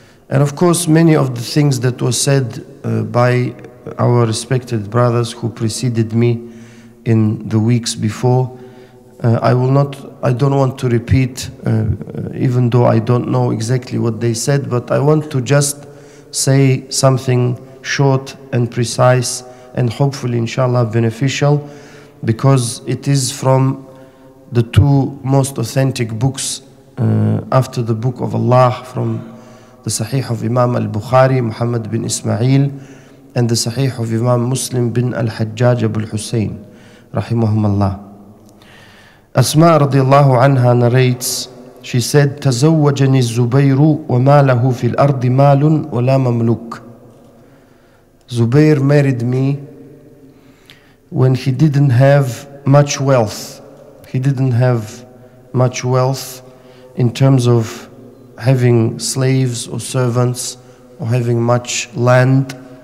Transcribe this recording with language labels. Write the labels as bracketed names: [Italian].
[English] And of course, many of the things that were said by our respected brothers who preceded me in the weeks before, I don't want to repeat, even though I don't know exactly what they said, but I want to just say something short and precise and hopefully inshallah beneficial, because it is from the two most authentic books after the book of Allah, from the Sahih of Imam al-Bukhari, Muhammad bin Ismail, and the Sahih of Imam Muslim bin al-Hajjaj Abu al-Hussein, rahimahumallah. [Arabic] Asma radiallahu anha [English] narrates, she said, [Arabic] تزوجني الزبير وما له في الأرض مال ولا مملوك. [English] Zubair married me when he didn't have much wealth. He didn't have much wealth in terms of having slaves or servants or having much land.